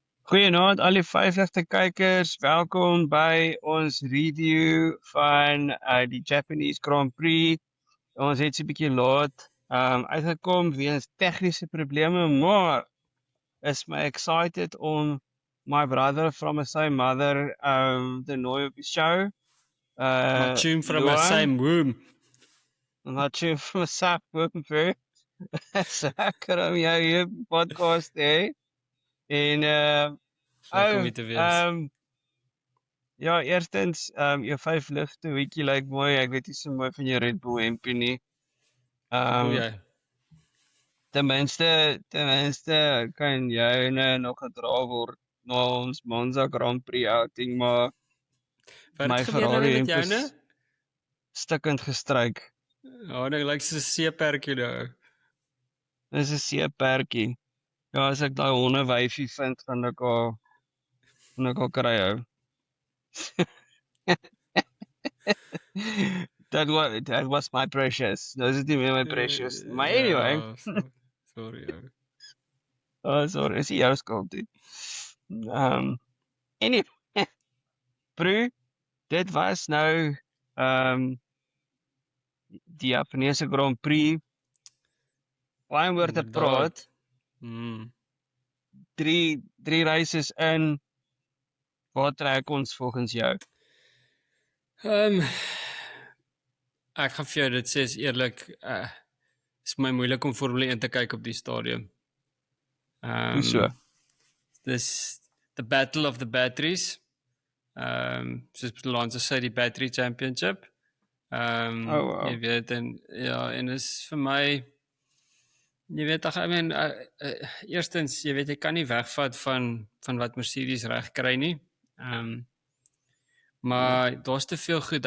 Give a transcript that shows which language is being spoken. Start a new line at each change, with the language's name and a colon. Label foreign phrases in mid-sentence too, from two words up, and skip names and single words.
Afrikaans: Goeienaand al die 50 kykers, welkom by ons review van die Japanese Grand Prix. Ons het so 'n bietjie laat uitgekom weens tegniese probleme, maar is my excited om my
English: brother from the same mother
Afrikaans: te nooi op die show.
English: My tune from the Luan, same womb. my tune from the same womb, bro.
Afrikaans: So lekker om jou hier op die podcast te hê. En Lekker om hier te wees. ja, eerstens, jou 5 ligte weekie lyk mooi. Ek weet nie so mooi van jou Red Bull hempie nie. Hoe jy? Ten minste kan jy nog gedra word na ons Monza Grand Prix outing, maar Wat my het gebeur Ferrari nou met hemp joune? is stikkend gestryk. Oh, dit lyk soos 'n seeperkie nou. Dis 'n seeperkie. Ja, as ek daai hondewyfie vind, gaan ek al kry hou.
English: That was my precious. No, is it
Afrikaans: nie meer
English: my precious.
Afrikaans: Maar anyway. Ja, sorry. Oh, sorry, is nie jou skuld nie. Anyway, bro, dit was nou die Japanese Grand Prix. Baie om oor te praat. Drie races in. Waar trek ons volgens jou? Ek gaan vir jou dit sê is eerlik, is my moeilik om Formule 1 te kyk op die stadium. Hoeso?
English: Dis the battle of the batteries.
Afrikaans: Soos Lance sê, die
English: battery championship.
Afrikaans: Wow. Jy weet, en is vir my, jy weet, eerstens, jy weet, jy kan nie wegvat van wat Mercedes reg kry nie. Maar daar's te veel goed.